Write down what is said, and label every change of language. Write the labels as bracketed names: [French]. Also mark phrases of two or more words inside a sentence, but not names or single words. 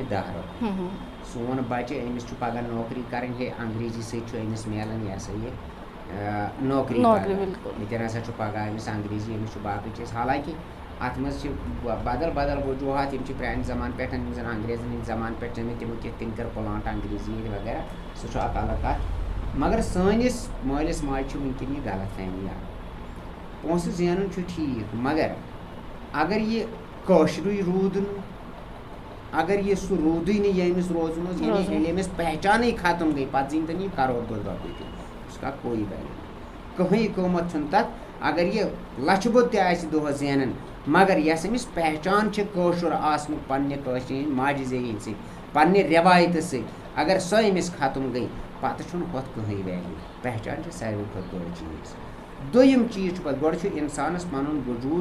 [Kashmiri] دہ رۄپیہِ سون بچہِ أمِس چھُ پگاہ نوکری کرٕنۍ ہے انگریٖزی سۭتۍ چھُ أمِس میلان یہِ ہسا یہِ نوکری ییٚتٮ۪ن ہسا چھُ پگاہ أمِس انگریٖزی أمِس چھُ باقٕے چیٖز حالانکہِ اتھ منٛز چھِ بدل بدل وجوٗہات یِم چھِ پرانہِ زمانہٕ پٮ۪ٹھ یِم زن انگریزن ہٕنٛدۍ زمانہٕ پٮ۪ٹھ چھِ تِمو کِتھ کٔنۍ کٔر پٕلانٹ انگریٖزی ییٚتہِ وغیرہ سُہ چھُ اکھ الگ کتھ مگر سٲنِس مٲلِس ماجہِ چھِ وٕنکٮ۪ن یہِ غلط فہمی اکھ پونٛسہٕ زینُن چھُ ٹھیٖک مگر اگر یہِ کٲشرُے روٗد نہٕ اگر یہِ سُہ روٗدٕے نہٕ ییٚمِس روزُن اوس یعنی ییٚلہِ أمِس پہچانٕے ختم گٔے پَتہٕ زیٖنۍ تَن یہِ کَرور بٔڑ رۄپیہِ تہِ [Urdu] اس کا کوئی [Kashmiri] ویلیوٗ کٕہٕنۍ قۭمَتھ چھُنہٕ تَتھ اگر یہِ لَچھٕ بوٚد تہِ آسہِ دۄہَس زینان مگر یۄس أمِس پہچان چھِ کٲشُر آسنُک پنٛنہِ کٲشرِ ہِنٛدۍ ماجہِ زیٚوِ ہِنٛدۍ سۭتۍ پنٛنہِ رٮ۪وایتہٕ سۭتۍ اگر سۄ أمِس ختم گٔے پَتہٕ چھُنہٕ ہُتھ کٕہٕنۍ ویلیوٗ پہچان چھِ ساروی کھۄتہٕ بوٚڑ چیٖز دوٚیِم چیٖز چھُ پَتہٕ گۄڈٕ چھُ اِنسانَس پَنُن وجوٗد